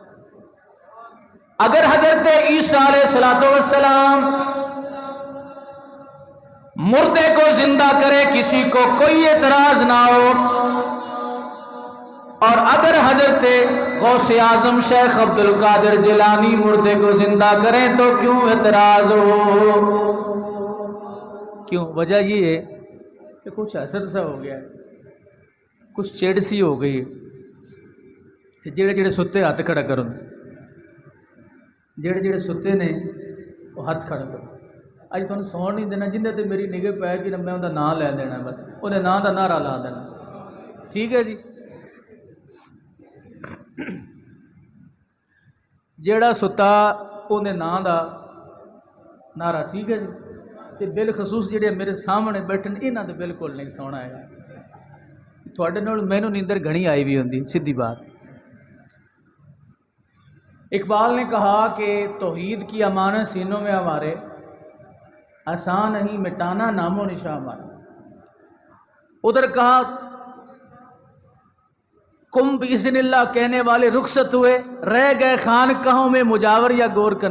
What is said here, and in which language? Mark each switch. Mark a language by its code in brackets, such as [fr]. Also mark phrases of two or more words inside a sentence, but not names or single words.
[ur] اگر حضرت عیسیٰ علیہ السلام مردے کو زندہ کرے کسی کو کوئی اعتراض نہ ہو، اور اگر حضرت غوث اعظم شیخ عبد القادر جیلانی مردے کو زندہ کریں تو کیوں اعتراض ہو؟ کیوں؟ وجہ یہ ہے کہ کچھ حسد سا ہو گیا ہے، کچھ چیڑ سی ہو گئی ہے۔ [pa] جڑے جڑے ستے ہاتھ کھڑا کرو، جڑے جڑے ستے نے وہ ہاتھ کھڑا کرو۔ اج تمہیں سون نہیں دینا، جندے تے میری نگاہ پے کہ میں انہاں دا نام لے دینا، بس انہاں نام دا نعرہ لا دینا، ٹھیک ہے جی۔ جیڑا ستا انہیں نام دا نعرہ، ٹھیک ہے جی۔ تے بالخصوص جڑے میرے سامنے بیٹھے انہاں تے بالکل نہیں سونا ہے، تھوڑے نال مینوں نیندر گھنی آئی بھی ہوندی، سیدھی بات۔ [ur] اقبال نے کہا کہ توحید کی امانت سینوں میں ہمارے آسان نہیں مٹانا نام و نشان ہمارا۔ ادھر کہا [ar] قم باذن اللہ [ur] کہنے والے رخصت ہوئے، رہ گئے خانقاہوں میں مجاور یا گورکن۔